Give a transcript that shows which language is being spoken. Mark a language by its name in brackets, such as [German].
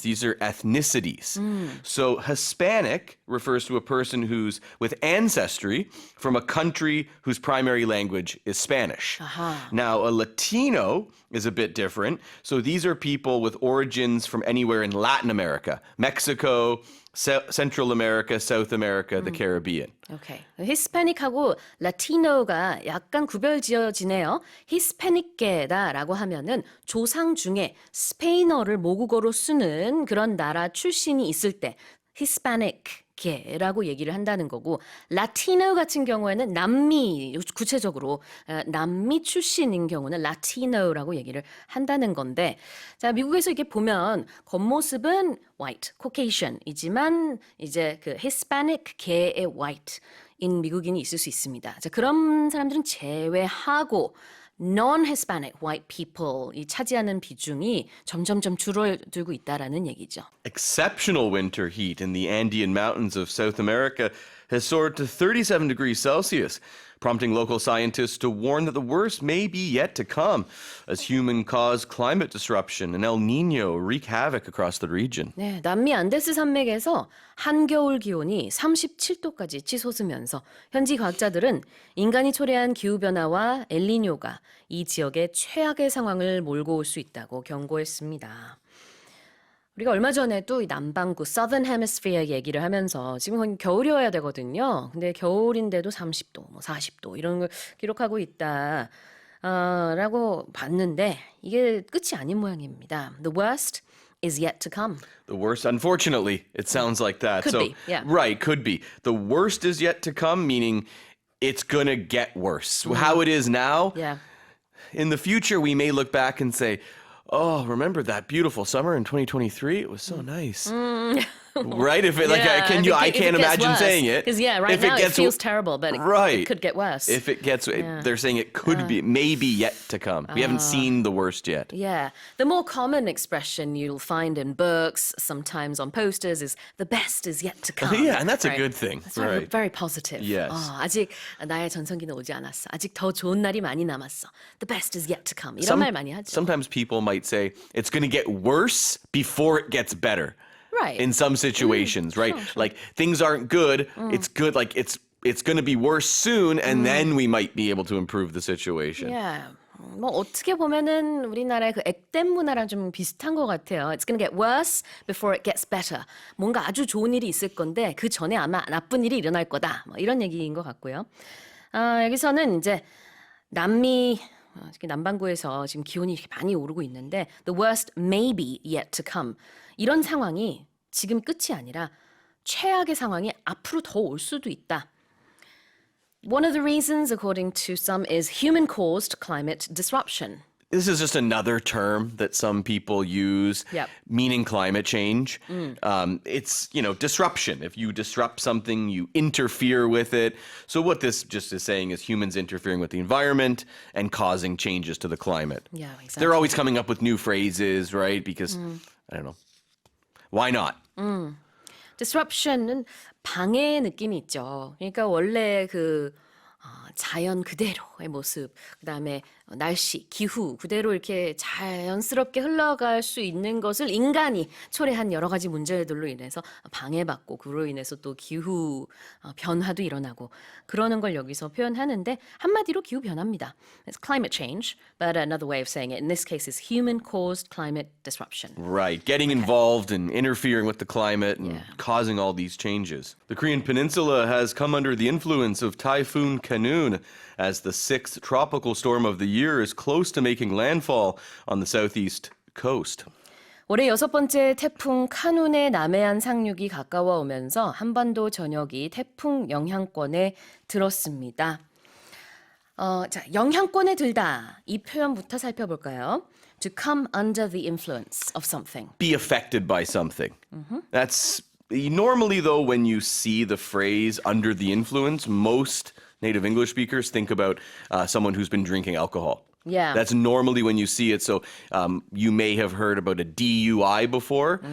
[English] These are ethnicities. So Hispanic refers to a person who's with ancestry from a country whose primary language is Spanish. Now, a Latino is a bit different. So these are people with origins from anywhere in Latin America, Mexico, Central America, South America, the Caribbean. 오케이. [Korean] 히스패닉하고 라티노가 약간 구별지어지네요. 히스패닉계다라고 하면은 조상 중에 스페인어를 모국어로 쓰는 그런 나라 출신이 있을 때 히스패닉계라고 얘기를 한다는 거고 라티노 같은 경우에는 남미 구체적으로 남미 출신인 경우는 라티노라고 얘기를 한다는 건데 자 미국에서 이렇게 보면 겉모습은 white, Caucasian이지만 이제 그 Hispanic 계의 white인 미국인이 있을 수 있습니다. 자 그런 사람들은 제외하고 non-Hispanic white people이 차지하는 비중이 점점점 줄어들고 있다라는 얘기죠. [English] Exceptional winter heat in the Andean mountains of South America has soared to 37 degrees Celsius, prompting local scientists to warn that the worst may be yet to come as human-caused climate disruption and El Nino wreak havoc across the region. [Korean] 네, 남미 안데스 산맥에서 한겨울 기온이 37도까지 치솟으면서 현지 과학자들은 인간이 초래한 기후변화와 엘니뇨가 이 지역의 최악의 상황을 몰고 올 수 있다고 경고했습니다. 우리가 얼마 전에도 이 남반구 Southern Hemisphere 얘기를 하면서 지금 겨울이어야 되거든요. 근데 겨울인데도 30도, 40도 이런 걸 기록하고 있다. 라고 봤는데 이게 끝이 아닌 모양입니다. [English] The worst is yet to come. The worst, unfortunately, it sounds like that. Could be, yeah. Right, could be. The worst is yet to come, meaning it's going to get worse. How it is now, in the future, we may look back and say, oh, remember that beautiful summer in 2023? It was so nice. Right? If it I can't imagine saying it. Because right now it feels terrible, but it could get worse. If it gets, they're saying it could be, maybe yet to come. We haven't seen the worst yet. Yeah. The more common expression you'll find in books, sometimes on posters, is the best is yet to come. Yeah, and that's a good thing. That's right. Very positive. Yes. [Korean] 아직 나의 전성기는 오지 않았어. 아직 더 좋은 날이 많이 남았어. [English] The best is yet to come. [Korean] 이런 말 많이 하죠. [English] Sometimes people might say it's going to get worse before it gets better. Right. In some situations, right? Sure. Like things aren't good. It's good. Like it's going to be worse soon, and then we might be able to improve the situation. Yeah. [Korean] 뭐 어떻게 보면은 우리나라의 그 액땜 문화랑 좀 비슷한 것 같아요. [English] It's gonna get worse before it gets better. [Korean] 뭔가 아주 좋은 일이 있을 건데 그 전에 아마 나쁜 일이 일어날 거다. 뭐 이런 얘기인 것 같고요. 여기서는 이제 남미 특히 남반구에서 지금 기온이 이렇게 많이 오르고 있는데 [English] the worst may be yet to come. [Korean] 이런 상황이 지금 끝이 아니라 최악의 상황이 앞으로 더 올 수도 있다. [English] One of the reasons, according to some, is human-caused climate disruption. this is just another term that some people use, meaning climate change. It's, disruption. If you disrupt something, you interfere with it. So what this just is saying is humans interfering with the environment and causing changes to the climate. Yeah, exactly. They're always coming up with new phrases, right? Because, I don't know. Why not? [Korean] Disruption은 방해의 느낌이 있죠. 그러니까 원래 자연 그대로의 모습, 그다음에 날씨, 기후 그대로 이렇게 자연스럽게 흘러갈 수 있는 것을 인간이 초래한 여러 가지 문제들로 인해서 방해받고 그로 인해서 또 기후 변화도 일어나고 그러는 걸 여기서 표현하는데 한마디로 기후 변화입니다. [English] It's climate change, but another way of saying it in this case is human-caused climate disruption. Right, getting involved and interfering with the climate and causing all these changes. The Korean peninsula has come under the influence of Typhoon Khanun as the sixth tropical storm of the year is close to making landfall on the southeast coast. [Korean] 올해 6번째 태풍 카눈의 남해안 상륙이 가까워 오면서 한반도 전역이 태풍 영향권에 들었습니다. 자, 영향권에 들다 이 표현부터 살펴볼까요? [English] To come under the influence of something. Be affected by something. That's normally though when you see the phrase under the influence, most native English speakers think about someone who's been drinking alcohol. Yeah. That's normally when you see it. So you may have heard about a DUI before.